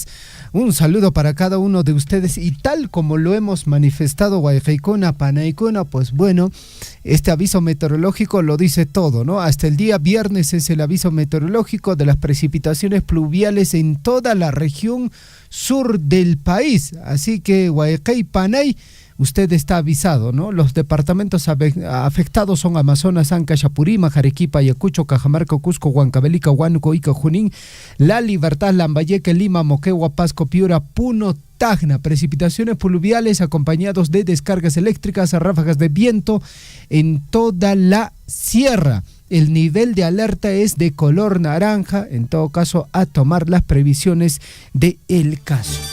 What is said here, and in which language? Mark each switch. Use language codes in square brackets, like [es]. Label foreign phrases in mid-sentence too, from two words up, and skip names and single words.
[es] Un saludo para cada uno de ustedes y tal como lo hemos manifestado, [qu] Guaycaicona, Panaicona, [es] pues bueno, este aviso meteorológico lo dice todo, ¿no? Hasta el día viernes es el aviso meteorológico de las precipitaciones pluviales en toda la región sur del país. Así que [qu] Guaycay, Panay, [es] usted está avisado, ¿no? Los departamentos afectados son Amazonas, Anca, Chapurímac, Arequipa, Ayacucho, Cajamarca, Cusco, Huancavelica, Huánuco, Ica, Junín, La Libertad, Lambayeque, Lima, Moquegua, Pasco, Piura, Puno, Tacna. Precipitaciones pluviales acompañados de descargas eléctricas a ráfagas de viento en toda la sierra. El nivel de alerta es de color naranja, en todo caso a tomar las previsiones del caso.